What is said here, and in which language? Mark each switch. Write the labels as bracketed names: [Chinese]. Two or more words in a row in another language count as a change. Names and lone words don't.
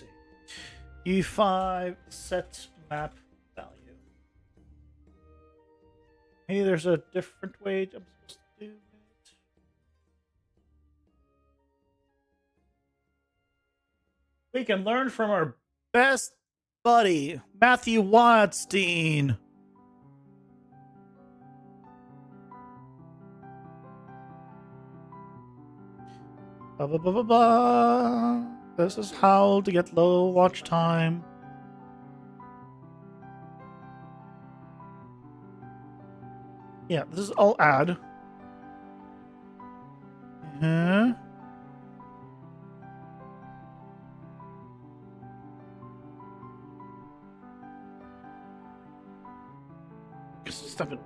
[English] U5 set map value. Maybe there's a different way I'm supposed to do it. We can learn from our best buddy, Matthew Watstein. Ba, ba, ba, ba, ba. This is how to get low watch time. Yeah, this is all add. Stop it.